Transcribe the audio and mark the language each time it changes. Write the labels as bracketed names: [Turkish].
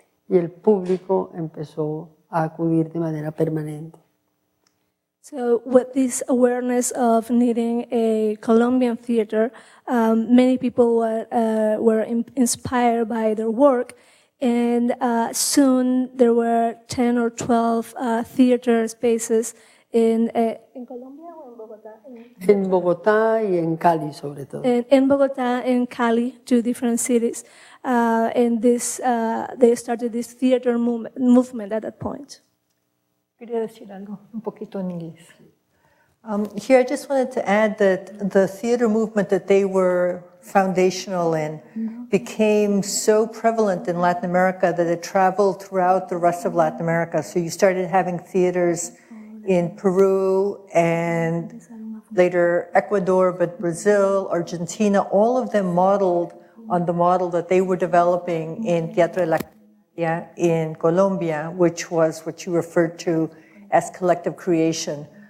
[Spanish] Y el público empezó a acudir de manera permanente. [English] So with this awareness of needing a Colombian theater, many people were inspired by their work, and soon there were 10 or 12 theater spaces in Colombia or in Bogotá? [Spanish] En Bogotá y en Cali sobre todo. [English] In Bogotá and Cali, two different cities. And they started this theater movement at that point. [Spanish] Quería decir algo, un poquito en inglés. [English] Here I just wanted to add that the theater movement that they were foundational in became so prevalent in Latin America that it traveled throughout the rest of Latin America. So you started having theaters in Peru and later Ecuador, but Brazil, Argentina, all of them modeled on the model that they were developing in Teatro La Candelaria in Colombia, which was what you referred to as collective creation.